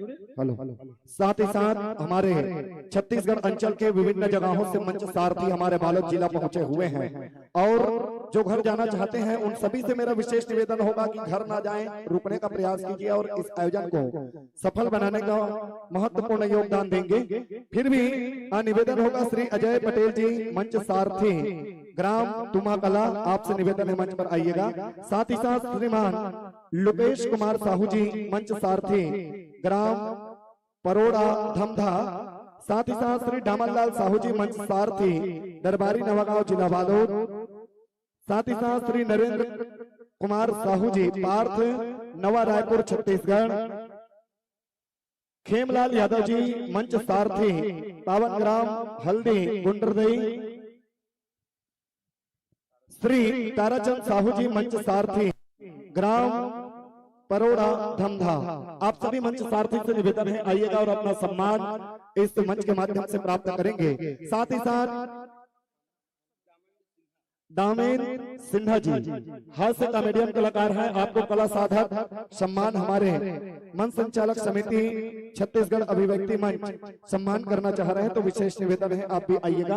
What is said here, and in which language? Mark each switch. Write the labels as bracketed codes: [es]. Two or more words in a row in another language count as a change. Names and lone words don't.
[hi] साथ ही साथ हमारे छत्तीसगढ़ अंचल के विभिन्न जगहों से मंच सारथी हमारे बालोद जिला पहुंचे हुए हैं और जो घर जाना चाहते हैं उन सभी से मेरा विशेष निवेदन होगा कि घर ना जाएं, रुकने का प्रयास कीजिए और इस आयोजन को सफल बनाने का महत्वपूर्ण योगदान देंगे। फिर भी निवेदन होगा श्री अजय पटेल जी मंच सारथी ग्राम तुमाकला, आपसे निवेदन है मंच पर आइएगा। साथ ही साथ श्रीमान लोकेश कुमार साहू जी मंच सारथी ग्राम परोड़ा धमधा, साथ ही साथ श्री डामनलाल साहू जी मंच सारथी दरबारी नवागांव जिला बालोद, साथ ही साथ श्री नरेंद्र कुमार साहू जी पार्थ नवा रायपुर छत्तीसगढ़, खेमलाल यादव जी मंच सारथी पावन ग्राम हल्दी गुंडरदई, श्री ताराचंद साहू जी मंच सारथी ग्राम परोड़ा धमधा। आप सभी मंच सारथी से निवेदन है आइएगा और अपना सम्मान इस मंच के माध्यम से प्राप्त करेंगे। साथ ही साथ दामेन सिन्हा जी हास्य कॉमेडियन कलाकार हैं, आपको कला साधक सम्मान हमारे मंच संचालक समिति छत्तीसगढ़ अभिव्यक्ति मंच सम्मान करना चाह रहे हैं, तो विशेष निवेदन है आप भी आइएगा।